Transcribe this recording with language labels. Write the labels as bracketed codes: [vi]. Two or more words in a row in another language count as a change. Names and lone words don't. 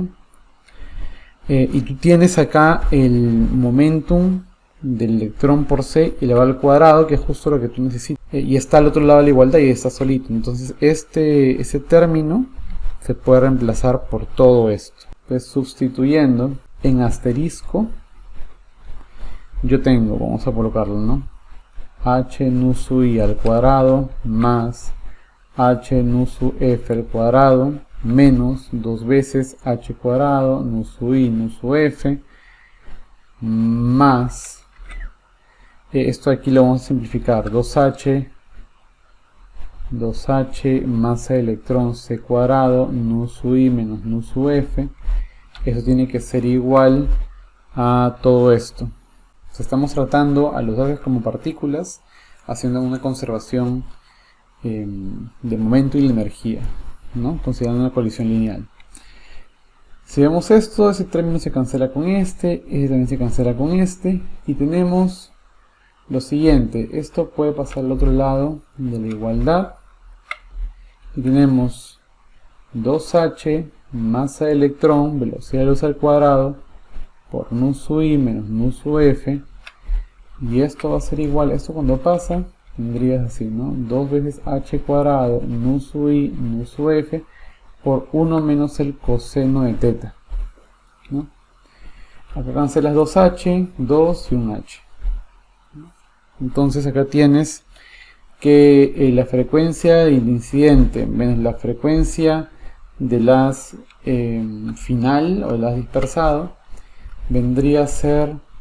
[es] Y tú tienes acá el momentum del electrón por c elevado al cuadrado, que es justo lo que tú necesitas. Y está al otro lado de la igualdad y está solito. Entonces ese término se puede reemplazar por todo esto. Entonces, sustituyendo en asterisco, yo tengo, vamos a colocarlo, ¿no? H nu sub i al cuadrado más H nu sub f al cuadrado menos 2 veces H cuadrado nu sub i nu sub f más, esto aquí lo vamos a simplificar, 2H masa de electrón c cuadrado nu sub i menos nu sub f. Eso tiene que ser igual a todo esto. O sea, estamos tratando a los gases como partículas, haciendo una conservación de momento y la energía, ¿no? Considerando una colisión lineal. Si vemos esto, ese término se cancela con este también se cancela con este, y tenemos lo siguiente. Esto puede pasar al otro lado de la igualdad, y tenemos 2H masa de electrón, velocidad de luz al cuadrado, por nu sub i menos nu sub f, y esto va a ser igual, esto cuando pasa, tendrías así, ¿no? 2 veces h cuadrado, nu sub i, nu sub f, por 1 menos el coseno de teta, ¿no? Acá cancelas 2h, 2 y un h. Entonces acá tienes que la frecuencia del incidente menos la frecuencia de las final o de las dispersado vendría a ser